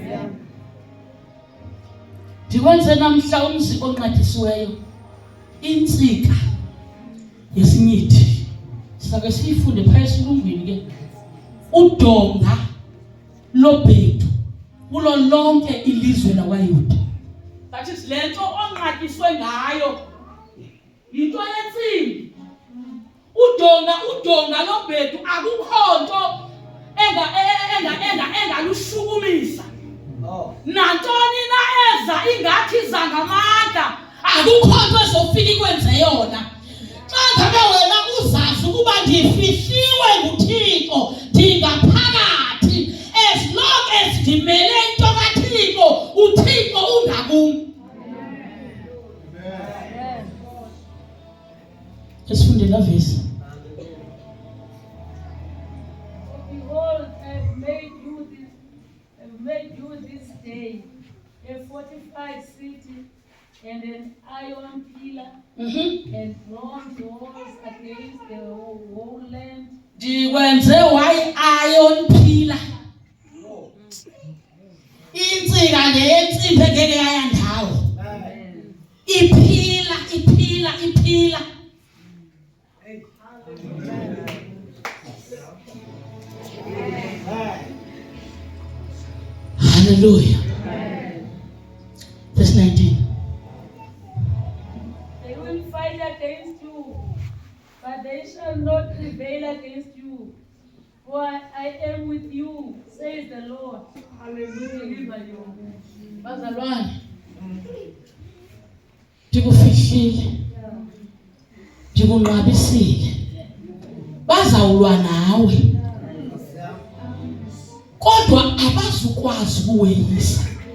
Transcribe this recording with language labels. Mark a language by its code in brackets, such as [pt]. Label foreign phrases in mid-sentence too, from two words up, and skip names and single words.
[xh] Ndikwenze namhla umzi onqatyisiweyo. Intsika yesinyithi. Sake siyifunde phaya esilungwini ke. Udonga lobhedu kulo lonke ilizwe lakwaYuda. [en] That is [xh] lento onqatyiswe ngayo. Yinto yentsimbi. Udonga lobhedu akukho nto engalushukumisa. Nantoni na eza ingathi zangamandla akukho nto ezofika ikwenze yona. Xa ngabe wena uzazi ukuba ndifihliwe nguThixo ndingaphakathi, [en] as long as [xh] ndimele into kaThixo uThixo ungakumi. Sifunde la verse. [en] Behold, I've made you this day a fortified city and an iron pillar and bronze walls against the whole land. [xh] Ndikwenze [en] iron pillar [xh] insika lensimbi engeke yayandawo iphila. [en] Hallelujah. Verse 19. They will fight against you, but they shall not prevail against you. For I am with you, says the Lord. Hallelujah. [xh] Bazalwane, ndikufihlile, ndikunqabisile, bazawulwa nawe, kodwa abazukwazi ukuweyisa.